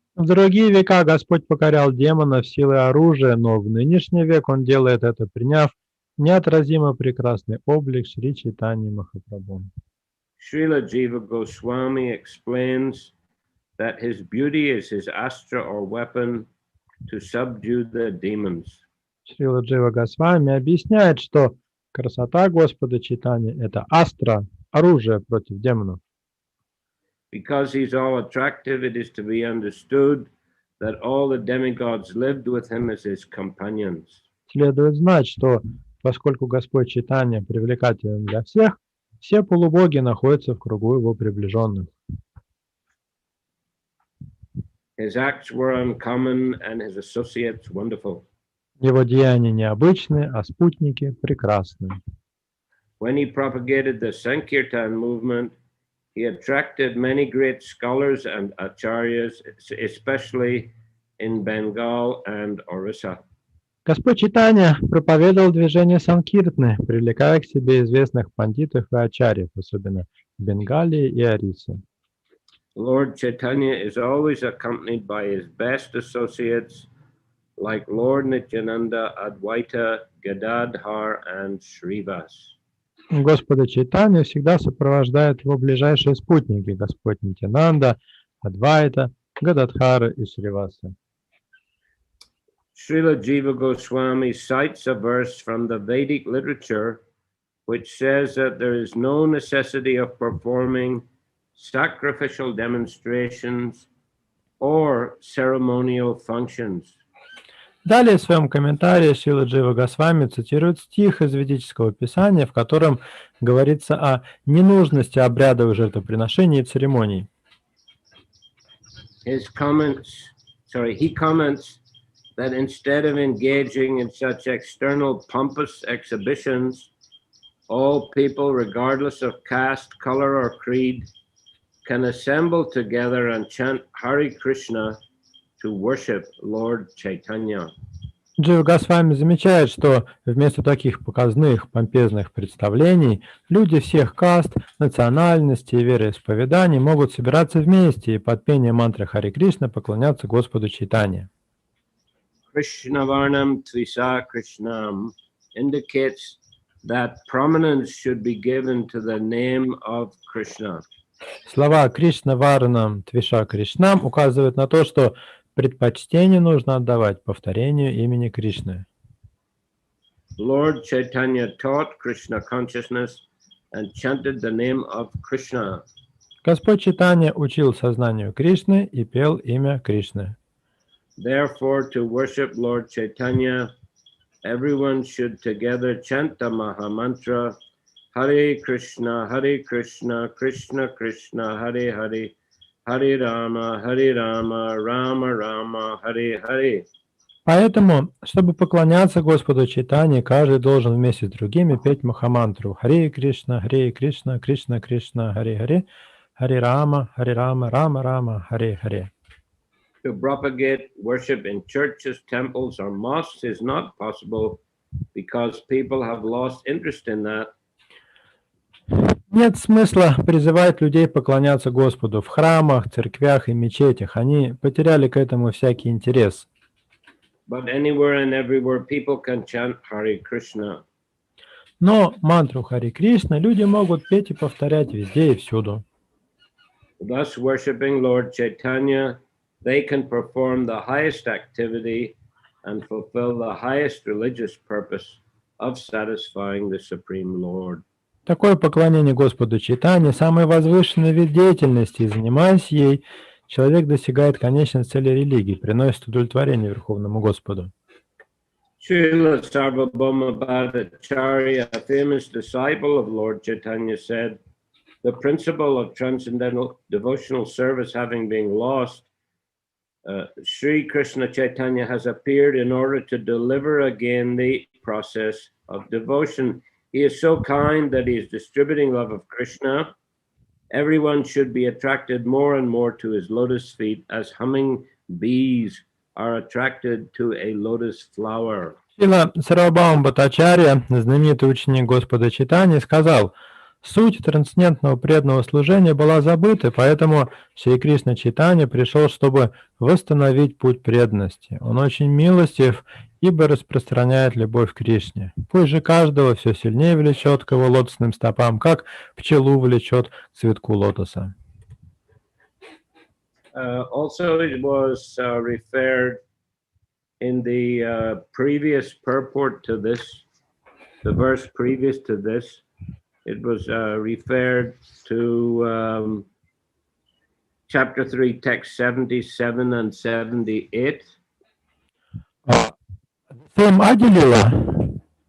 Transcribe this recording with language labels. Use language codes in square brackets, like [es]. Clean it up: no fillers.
[ru] В другие века Господь покорял демонов силой оружия, но в нынешний век Он делает это, приняв неотразимо прекрасный облик Шри Чайтаньи Махапрабху. [en] Srila Jiva Goswami explains that his beauty is his astra or weapon to subdue the demons. [ru] Шрила Джива Госвами объясняет, что красота Господа Чайтаньи – это астра, оружие против демонов. [en] Because he's all attractive, it is to be understood that all the demigods lived with him as his companions. [ru] Следует знать, что поскольку Господь Чайтанья привлекателен для всех, все полубоги находятся в кругу его приближенных. [en] His acts were uncommon and his associates wonderful. [ru] Его деяния необычны, а спутники прекрасны. [en] When he propagated the Sankirtan movement, he attracted many great scholars and acharyas, especially in Bengal and Orissa. [ru] Господь Чайтанья проповедовал движение санкиртаны, привлекая к себе известных пандитов и ачарьев, особенно в Бенгалии и Орисе. [en] Lord Chaitanya is always accompanied by his best associates like Lord Nityananda, Advaita, Gadadhar, and Srivas. [ru] Господа Чайтанью всегда сопровождают его ближайшие спутники, Господь Нитянанда, Адвайта, Гададхара и Сриваса. [en] Srila Jiva Goswami cites a verse from the Vedic literature which says that there is no necessity of performing sacrificial demonstrations or ceremonial functions. [ru] Далее в своем комментарии Шрила Джива Госвами цитирует стих из ведического писания, в котором говорится о ненужности обрядовых жертвоприношений и церемоний. [en] He comments that instead of engaging in such external pompous exhibitions, all people, regardless of caste, color, or creed, can assemble together and chant Hare Krishna to worship Lord Chaitanya. [ru] Джива Госвами замечает, что вместо таких показных, помпезных представлений люди всех каст, национальностей и вероисповеданий могут собираться вместе и под пение мантры Харе Кришна поклоняться Господу Чайтанье. [en] Krishna Varnam Tvisa Krishnam indicates that prominence should be given to the name of Krishna. [ru] Слова Кришна Варнам Твиша Кришнам указывают на то, что предпочтение нужно отдавать повторению имени Кришны. [en] Lord Chaitanya taught Krishna consciousness and chanted the name of Krishna. [ru] Господь Чайтанья учил сознанию Кришны и пел имя Кришны. [en] Therefore, to worship Lord Chaitanya, everyone should together chant the Maha Mantra, Hare Krishna, Krishna Krishna, Hare Hare, Hare Rama, Rama Rama, Hare Hare. [ru] Поэтому, чтобы поклоняться Господу Чайтанье, каждый должен вместе с другими петь Махамантру Харе Кришна, Кришна Кришна, Харе Харе, Харе Рама, Рама Рама, Харе Харе. [en] To propagate worship in churches, temples, or mosques is not possible because people have lost interest in that. [ru] Нет смысла призывать людей поклоняться Господу в храмах, церквях и мечетях. Они потеряли к этому всякий интерес. [en] But anywhere and everywhere people can chant Hare Krishna. [ru] Но мантру Харе Кришна люди могут петь и повторять везде и всюду. [en] Thus, worshipping Lord Chaitanya, they can perform the highest activity and fulfill the highest religious purpose of satisfying the Supreme Lord. [ru] Такое поклонение Господу Чайтанье – самый возвышенный вид деятельности, и занимаясь ей, человек достигает конечной цели религии, приносит удовлетворение Верховному Господу. [en] Srila Sarvabhauma Bhattacharya, a famous disciple of Lord Chaitanya, said, the principle of transcendental devotional service having been lost, Sri Krishna Chaitanya has appeared in order to deliver again the process of devotion. He is so kind that he is distributing love of Krishna. Everyone should be attracted more and more to his lotus feet as humming bees are attracted to a lotus flower. [ru] Шрила Сарвабхаума Бхаттачарья, знаменитый ученик Господа Чайтаньи, сказал: суть трансцендентного преданного служения была забыта, поэтому Шри Кришна Чайтанья пришел, чтобы восстановить путь преданности. Он очень милостив, ибо распространяет любовь к Кришне. Пусть же каждого все сильнее влечет к его лотосным стопам, как пчелу влечет к цветку лотоса. [en] Also, it was referred in the previous purport to this, the verse previous to this, it was referred to chapter 3, text 77 and 78. Same Антья-лила?